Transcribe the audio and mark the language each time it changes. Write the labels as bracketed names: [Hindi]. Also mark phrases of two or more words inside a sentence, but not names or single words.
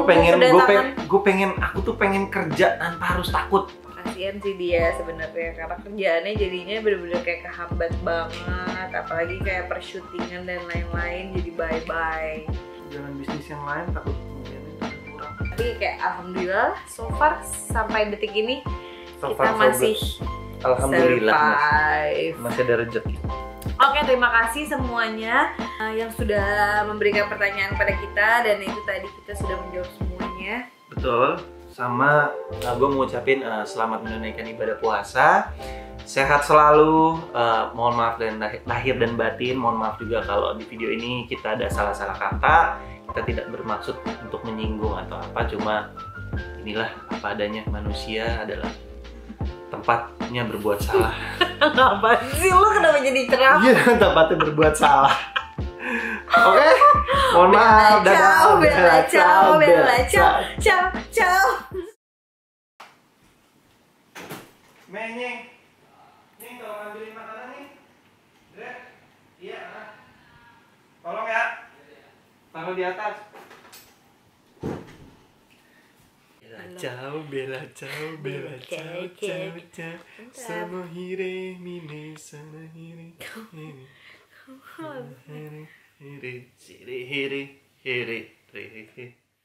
[Indonesian] gue pengen aku tuh pengen kerja tanpa harus takut. Kasian sih dia sebenarnya karena kerjaannya jadinya bener-bener kayak kehambat banget, apalagi kayak persyutingan dan lain-lain jadi bye-bye. Jalan bisnis yang lain takut kemudiannya kurang. Tapi kayak alhamdulillah [English] so far [Indonesian] sampai detik ini So kita [English] far, so [Indonesian] masih [English] good. Alhamdulillah [Indonesian] survive. masih ada rezeki. Oke, terima kasih semuanya yang sudah memberikan pertanyaan pada kita, dan itu tadi kita sudah menjawab semuanya. Betul. Sama gue mau ucapin selamat menunaikan ibadah puasa. Sehat selalu. Mohon maaf dan lahir dan batin. Mohon maaf juga kalau di video ini kita ada salah-salah kata. Kita tidak bermaksud untuk menyinggung atau apa. Cuma inilah apa adanya, manusia adalah tempatnya berbuat salah. Apa sih lo kenapa jadi ceramah? Iya, tempatnya berbuat salah. Oke, mohon maaf. [Italian] Ciao, bella, ciao, bella, ciao, ciao, ciao. [Indonesian] Menyeng, nih kalau ngambilin makanan nih, Dre, iya, tolong ya, taruh di atas. [Italian] Ciao, bella, ciao, bella, ciao, ciao, ciao. Sono hire, mine, sono hire, hire, hire, hire, hire, hire, hire.